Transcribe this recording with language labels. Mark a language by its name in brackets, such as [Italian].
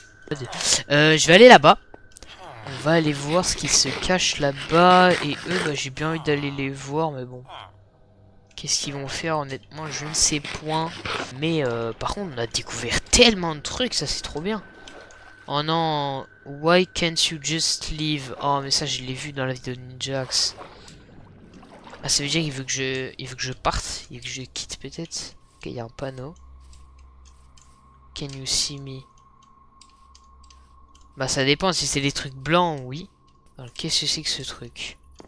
[French] Je vais aller là-bas. On va aller voir ce qui se cache là-bas. Et eux, bah, j'ai bien envie d'aller les voir, mais bon. Qu'est-ce qu'ils vont faire, honnêtement, je ne sais point. Mais, par contre, on a découvert tellement de trucs, ça c'est trop bien. [English] Oh non, why can't you just leave? [French] Oh, mais ça, je l'ai vu dans la vidéo de Ninjax. Ah, ça veut dire qu'il veut que je parte, il veut que je quitte peut-être. Ok, il y a un panneau. [English] Can you see me? [French] Bah, ça dépend, si c'est des trucs blancs, oui. Alors, qu'est-ce que c'est que ce truc?